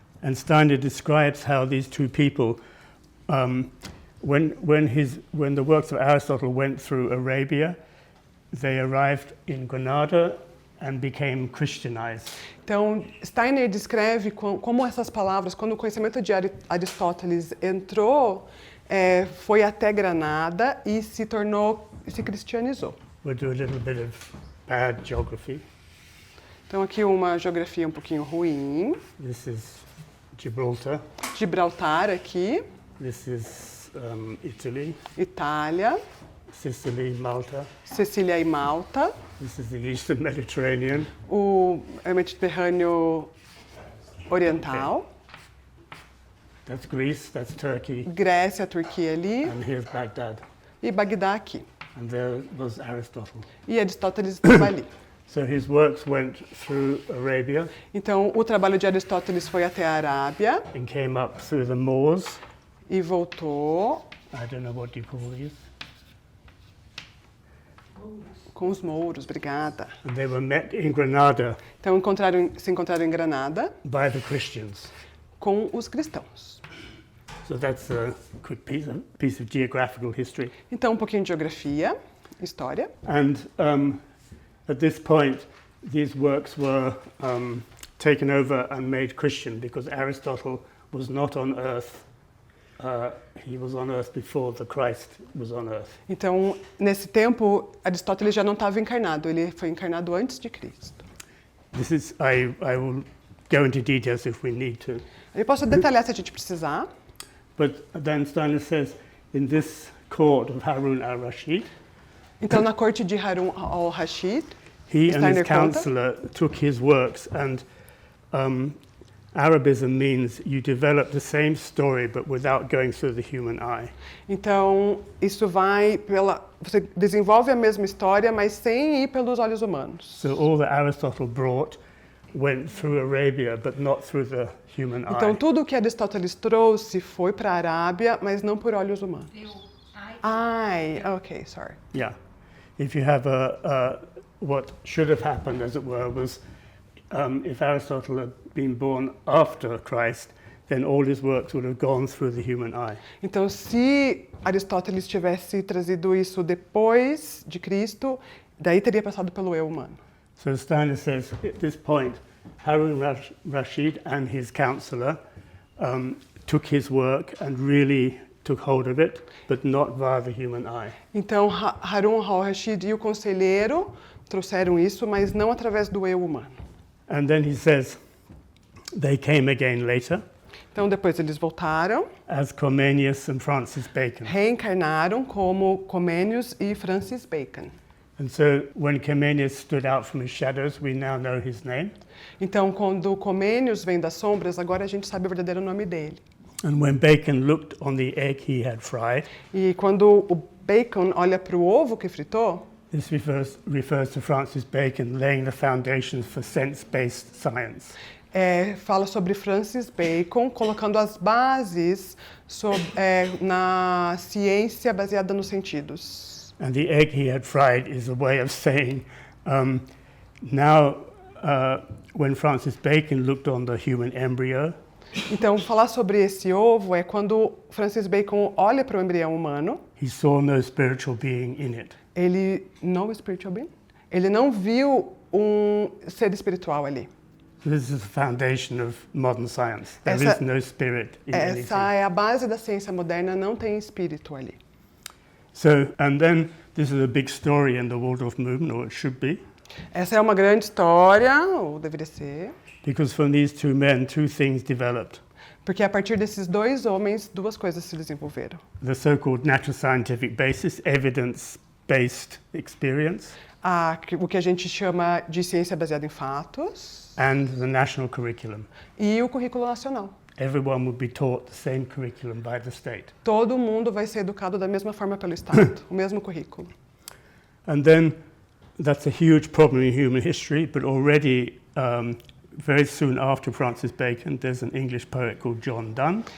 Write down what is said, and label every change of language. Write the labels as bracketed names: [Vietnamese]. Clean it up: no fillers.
[English] And Steiner describes how these two people, when the works of Aristotle went through Arabia, they arrived in Granada and became Christianized. [Portuguese] Então, Steiner descreve como essas palavras, quando o conhecimento de Aristóteles entrou, foi até Granada e se cristianizou. [English] We'll do a little bit of bad geography. [Portuguese] Então, aqui uma geografia um pouquinho ruim. [English] This is Gibraltar. [Portuguese] Gibraltar aqui, [English] This is Italy, [Portuguese] Itália, [English] Sicily, Malta. [Portuguese] Sicília e Malta, [English] This is the Eastern Mediterranean. [Portuguese] o Mediterrâneo Oriental, [English] That's Greece, that's Turkey, [Portuguese] Grécia, Turquia ali [English] and here's Baghdad. [Portuguese] e Bagdá aqui. [English] And there was Aristotle. [Portuguese] E Aristóteles estava ali. [English] So his works went through Arabia [Portuguese] Então, o trabalho de Aristóteles foi até a Arábia [English] and came up through the Moors. [Portuguese] e voltou [English] I don't know what you call these. [Portuguese] com os mouros, obrigada. [English] And they were met in Granada [Portuguese] Então, se encontraram em Granada [English] by the Christians. [Portuguese] com os cristãos. [English] So that's a quick piece of geographical history. [Portuguese] Então, um pouquinho de geografia, história. [English] And at this point, these works were taken over and made Christian because Aristotle was not on earth. He was on earth before the Christ was on earth. [Portuguese] Então, nesse tempo, Aristóteles já não estava encarnado, ele foi encarnado antes de Cristo. [English] This is, I will go into details if we need to. [Portuguese] Eu posso detalhar se a gente precisar. [English] But then Steiner says, in this court of Harun al-Rashid, [Portuguese] Então, na corte de Harun al-Rashid, [English] he and Steiner his counselor took his works, and Arabism means you develop the same story but without going through the human eye. [Portuguese] então isso vai você desenvolve a mesma história, mas sem ir pelos olhos humanos. [English] So all that Aristotle brought went through Arabia but not through the human [Portuguese] Então, [English] eye. [Portuguese] tudo o que Aristóteles trouxe foi para a Arábia, mas não por olhos humanos. [English] Ai, ok, sorry. Yeah. If you have what should have happened, as it were, was if Aristotle had been born after Christ, then all his works would have gone through the human eye. [Portuguese] Então, se Aristóteles tivesse trazido isso depois de Cristo, daí teria passado pelo eu humano. [English] So Steiner says, at this point, Harun Rashid and his counselor took his work and really took hold of it, but not via the human eye. [Portuguese] Então, Harun al-Rashid e o conselheiro trouxeram isso, mas não através do eu humano. [English] And then he says, they came again later, [Portuguese] Então, depois eles voltaram, [English] as Comenius and Francis Bacon. [Portuguese] reencarnaram como Comenius e Francis Bacon. [English] And so when Comenius stood out from his shadows, we now know his name. [Portuguese] Então, quando Comenius vem das sombras, agora a gente sabe o verdadeiro nome dele. [English] And when Bacon looked on the egg he had fried, [Portuguese] E quando o Bacon olha para o ovo que fritou, [English] this refers to Francis Bacon laying the foundations for sense-based science. [Portuguese] fala sobre Francis Bacon colocando as bases na ciência baseada nos sentidos. [English] And the egg he had fried is a way of saying, now when Francis Bacon looked on the human embryo, [Portuguese] Então, falar sobre esse ovo é quando Francis Bacon olha para o embrião humano, [English] he saw no spiritual being in it. [Portuguese] ele não viu um ser espiritual ali. [English] This is the foundation of modern science. There [Portuguese] Essa- [English] is no spirit in anything. [Portuguese] Essa é a base da ciência moderna, não tem espírito ali. [English] So, and then this is a big story in the Waldorf movement, or it should be, [Portuguese] Essa é uma grande história, ou deveria ser, [English] because from these two men, two things developed. [Portuguese] porque a partir desses dois homens, duas coisas se desenvolveram. [English] The so-called natural scientific basis, evidence-based experience, [Portuguese] O que a gente chama de ciência baseada em fatos [English] and the national curriculum. [Portuguese] e o currículo nacional. [English] Everyone would be taught the same curriculum by the state. [Portuguese] Todo mundo vai ser educado da mesma forma pelo Estado, o mesmo currículo. [English] And then that's a huge problem in human history, but already very soon after Francis Bacon, there's an English poet called John Donne.